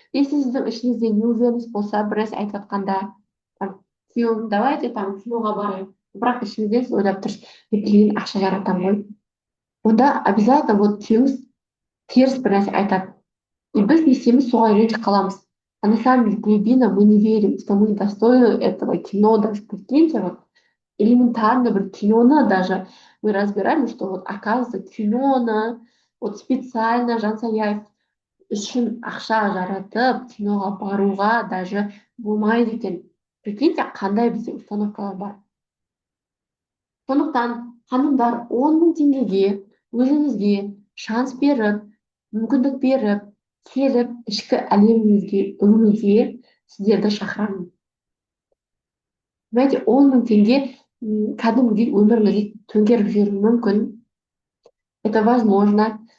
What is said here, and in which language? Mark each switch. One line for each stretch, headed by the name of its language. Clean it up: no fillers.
Kazakh: Если сіздің ішіңізде неуверенность болса, бір нәрсе айтып жатқанда, күйеуім,
Russian: давайте
Kazakh: там киноға барайық. Бірақ ішіңізден сіз ойлап тұрсыз, мен ақша жаратамын ғой. онда обязательно вот күйеуіңіз теріс бір нәрсе айтады. И біз не істейміз, соған үйреніп қаламыз.
Russian: А на самом деле глубина мы не верим, что мы достойны этого кино, даже прикиньте, вот элементарно
Kazakh: бір киноны
Russian: даже мы разбираем, что вот оказывается киноны вот специально Жансаяев
Kazakh: үшін ақша жаратып киноға баруға даже болмайды екен. Прикиньте, қандай бізде установкалар бар. Сондықтан ханымдар 10.000 теңгеге өзіңізге шанс беріп, мүмкіндік беріп, келіп ішкі әлеміңізге үңілуге сіздерді шақырамын. Понимаете, 10.000 теңге кәдімгідей өміріңізді төңкеріп жіберуі мүмкін.
Russian: Это возможно.